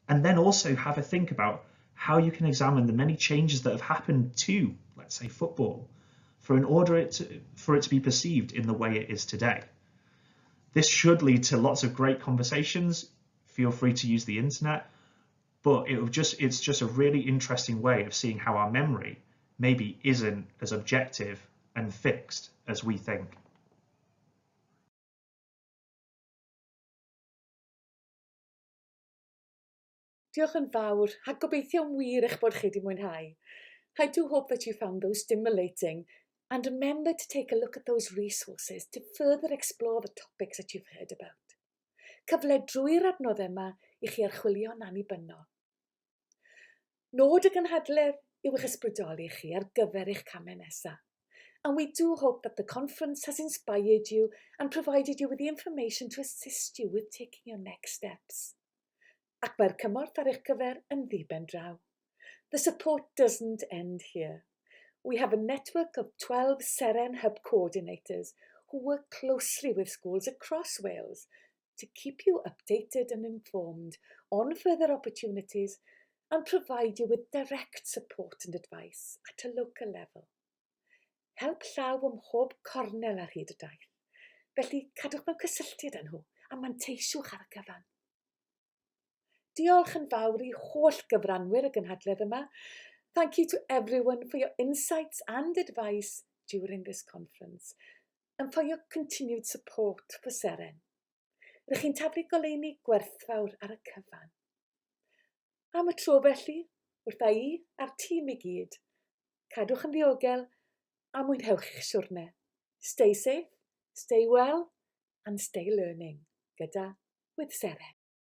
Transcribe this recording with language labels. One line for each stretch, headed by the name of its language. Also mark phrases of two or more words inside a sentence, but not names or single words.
English: And then also have a think about how you can examine the many changes that have happened to, let's say, football, for it to be perceived in the way it is today. This should lead to lots of great conversations. Feel free to use the internet, but it's just a really interesting way of seeing how our memory maybe isn't as objective and fixed as we think.
Welsh: Diolch yn fawr, a gobeithio'n wir eich bod chi wedi mwynhau.
English: I do hope that you found those stimulating, and remember to take a look at those resources to further explore the topics that you've heard about.
Welsh: Cyfle drwy'r adnoddau yma i chi archwilio'n annibynnol. Nod y gynhadledd yw eich ysbrydoli chi ar gyfer eich camau nesaf.
English: And we do hope that the conference has inspired you and provided you with the information to assist you with taking your next steps.
Welsh: Ac mae'r cymorth ar eich cyfer yn ddiben draw.
English: The support doesn't end here. We have a network of 12 Seren Hub coordinators who work closely with schools across Wales to keep you updated and informed on further opportunities and provide you with direct support and advice at a local level.
Welsh: Help llaw ym mhob cornel ar hyd y daith. Felly cadwch mewn cysylltiad â nhw a manteisiwch ar y cyfan. Diolch yn fawr i holl gyfranwyr y gynhadledd yma.
English: Thank you to everyone for your insights and advice during this conference and for your continued support for Seren.
Welsh: Rydych chi'n taflu goleuni gwerthfawr ar y cyfan. Am y tro felly, wrtha i a'r tîm i gyd, cadwch yn ddiogel a mwynhewch eich siwrne.
English: Stay safe, stay well and stay learning gyda with Seren.